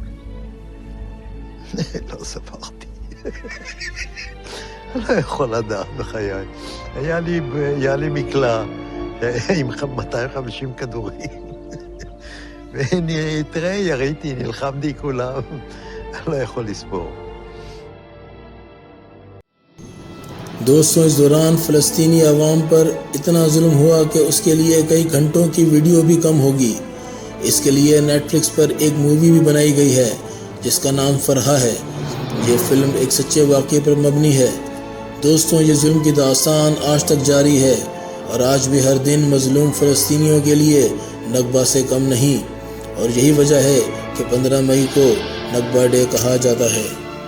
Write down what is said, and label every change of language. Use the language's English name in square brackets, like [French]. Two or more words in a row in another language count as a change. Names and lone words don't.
[Hebrew] לא ספרתי. לא יכול לדעת בחיי. היה לי מקלע עם 250 כדורים. ותראה, יריתי, נלחמתי כולם. אני לא יכול לספור. [Urdu] دوستوں، اس دوران فلسطینی عوام پر اتنا ظلم ہوا کہ اس کے لیے کئی گھنٹوں کی ویڈیو بھی کم ہوگی۔ اس کے لیے نیٹ فلکس پر ایک مووی بھی بنائی گئی ہے جس کا نام فرحہ ہے۔ یہ فلم ایک سچے واقعے پر مبنی ہے۔ دوستوں، یہ ظلم کی داستان آج تک جاری ہے اور آج بھی ہر دن مظلوم فلسطینیوں کے لیے نکبہ سے کم نہیں، اور یہی وجہ ہے کہ 15 مئی کو نکبہ ڈے کہا جاتا ہے۔